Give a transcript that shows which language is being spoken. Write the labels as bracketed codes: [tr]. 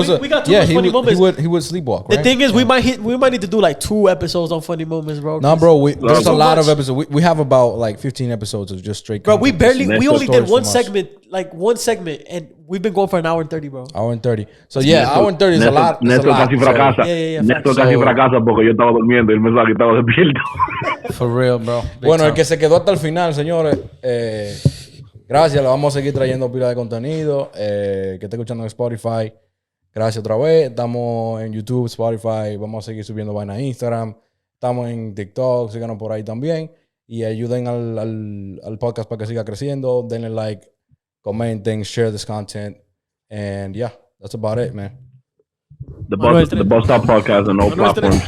[en] We got too much funny moments. He would sleepwalk. Right? The thing is, we might need to do like 2 episodes on funny moments, bro. No, bro. There's a lot of episodes. We have about like 15 episodes of just straight. Bro, we only did one segment, and we've been going for an hour and 30, bro. Hour and 30. So yeah, hour and 30 is a lot. [es] Néstor casi fracasa. Néstor casi fracasa porque yo estaba durmiendo y él me estaba que estaba despierto. [en] For real, bro. [es] Bueno, el que se quedó hasta el final, señores. Gracias, le vamos a seguir trayendo pila de contenido. Que esté escuchando en Spotify. Gracias otra vez. Estamos en YouTube, Spotify. Vamos a seguir subiendo vaina a Instagram. Estamos en TikTok. Síganos por ahí también. Y ayuden al podcast para que siga creciendo. Denle like, comenten, [en] share this content. And yeah, that's about it, man. The Bus Stop Podcast on all platforms.